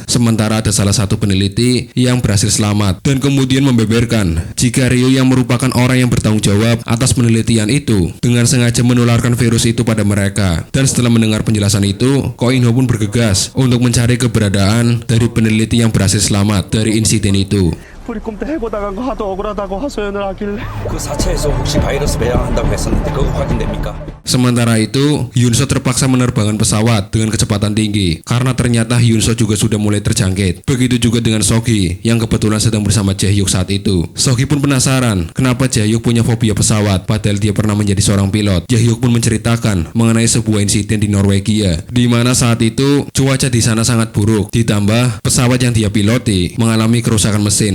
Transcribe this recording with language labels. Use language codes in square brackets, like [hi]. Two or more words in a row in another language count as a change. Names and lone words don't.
[id] Sementara ada salah satu peneliti yang berhasil selamat dan kemudian membeberkan jika Ryu yang merupakan orang yang bertanggung jawab atas penelitian itu dengan sengaja menularkan virus itu pada mereka. Dan setelah mendengar penjelasan itu, Ko In Ho pun bergegas untuk mencari keberadaan dari peneliti yang berhasil selamat dari insiden itu. [ko] 우리 꿈때 해고 당한 거 하도 억울하다고 하소연을 하길래 그 사체에서 혹시 바이러스 배양한다고 했었는데 그거 확인됩니까? [id] Sementara itu, Yoon So terpaksa menerbangkan pesawat dengan kecepatan tinggi karena ternyata Yoon So juga sudah mulai terjangkit. Begitu juga dengan Sogi yang kebetulan sedang bersama Jae-hyuk saat itu. Sogi pun penasaran kenapa Jae-hyuk punya fobia pesawat padahal dia pernah menjadi seorang pilot. Jae-hyuk pun menceritakan mengenai sebuah insiden di Norwegia di mana saat itu cuaca di sana sangat buruk, ditambah pesawat yang dia piloti mengalami kerusakan mesin.